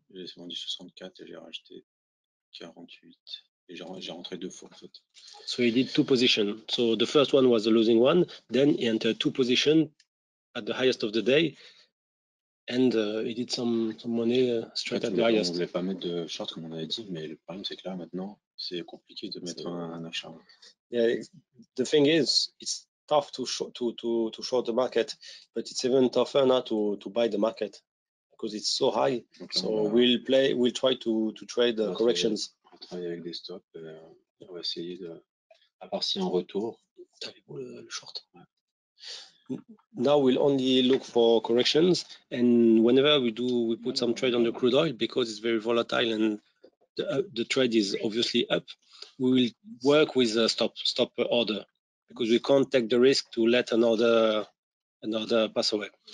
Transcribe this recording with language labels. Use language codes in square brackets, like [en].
[fr] J'ai vendu 64 et j'ai racheté 48. Et j'ai rentré 2 fois en fait. [en] So he did 2 positions. So the first one was the losing one. Then he entered 2 positions at the highest of the day, and he did some money straight at the highest. [fr] On ne voulait pas mettre de short comme on avait dit, mais le problème c'est que là maintenant c'est compliqué de mettre un achat. [en] Yeah, the thing is, it's tough to short the market, but it's even tougher now to buy the market because it's so high. Donc, so we'll try to trade corrections. [fr] On va travailler avec des stops. On va essayer de, à part si un retour. T'as vu le short? [en] now we'll only look for corrections, and whenever we put some trade on the crude oil, because it's very volatile and the trade is obviously up, we will work with a stop order, because we can't take the risk to let another pass away.